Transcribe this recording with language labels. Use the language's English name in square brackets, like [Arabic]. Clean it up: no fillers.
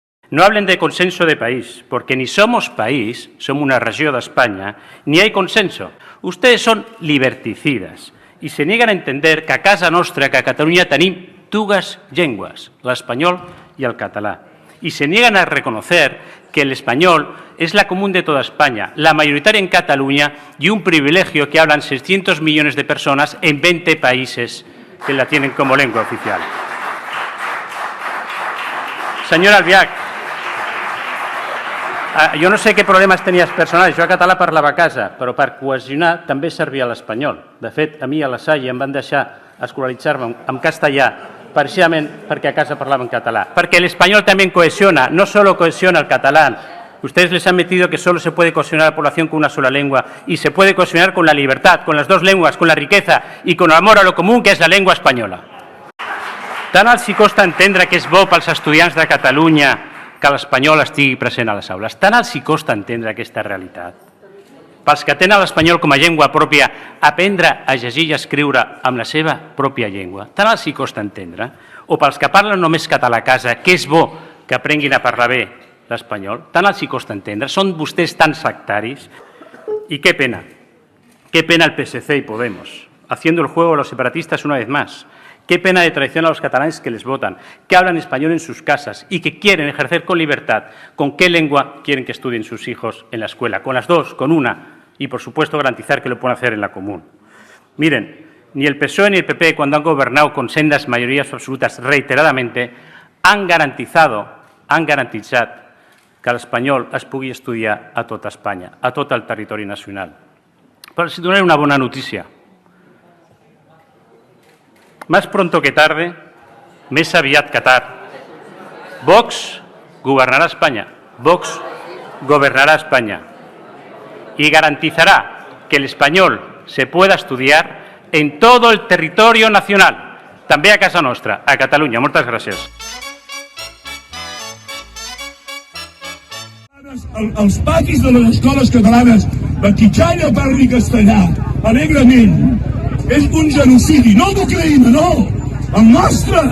[Spanish] No hablen de consenso de país, porque ni somos país, somos una región de España, ni hay consenso. Ustedes son liberticidas y se niegan a entender que [Catalan] a casa nostra, que a Catalunya tenim dues llengües, l'espanyol y el català. [Spanish] Y se niegan a reconocer que el español es la común de toda España, la mayoritaria en Cataluña y un privilegio que hablan 600 millones de personas en 20 países que la tienen como lengua oficial. [Catalan] Senyor Albiach, jo no sé què problemes tenies personals, jo a català parlava a casa, però per cohesionar també servia l'espanyol. De fet, a mi a la Salle em van deixar escolaritzar-me en castellà precisament perquè a casa parlava en català. Perquè l'espanyol també cohesiona, no solo cohesiona el català. [Spanish] Ustedes les han metido que solo se puede cohesionar a la población con una sola lengua y se puede cohesionar con la libertad, con las dos lenguas, con la riqueza y con el amor a lo común [Catalan] que és la llengua espanyola. Tant els hi costa entendre que és bo pels estudiants de Catalunya que l'espanyol estigui present a les aules. Tant els hi costa entendre aquesta realitat. Pels que tenen l'espanyol com a llengua pròpia, aprendre a llegir i escriure amb la seva pròpia llengua. Tant els hi costa entendre. O pels que parlen només català a casa, que és bo que aprenguin a parlar bé l'espanyol. Tant els hi costa entendre. Són vostès tan sectaris. [Spanish] I qué pena el PSC y Podemos, haciendo el juego a los separatistas una vez más. Qué pena de traición a los catalanes que les votan, que hablan español en sus casas y que quieren ejercer con libertad. ¿Con qué lengua quieren que estudien sus hijos en la escuela? ¿Con las dos? ¿Con una? Y, por supuesto, garantizar que lo puedan hacer en la común. Miren, ni el PSOE ni el PP, cuando han gobernado con sendas mayorías absolutas reiteradamente, [Catalan] han garantitzat que l'espanyol es pugui estudiar a tota Espanya, a tot el territori nacional. Però els donaré una bona notícia. [Spanish] Más pronto que tarde, [Catalan] més aviat que tard, [Spanish] Vox gobernará España. Vox gobernará España y garantizará que el español se pueda estudiar en todo el territorio nacional, [Catalan] també a casa nostra, a Catalunya. Moltes gràcies. Els patis de les escoles catalanes, la quitxalla parli castellà, alegrement, és un genocidi, no d'Ucraïna, no, el nostre.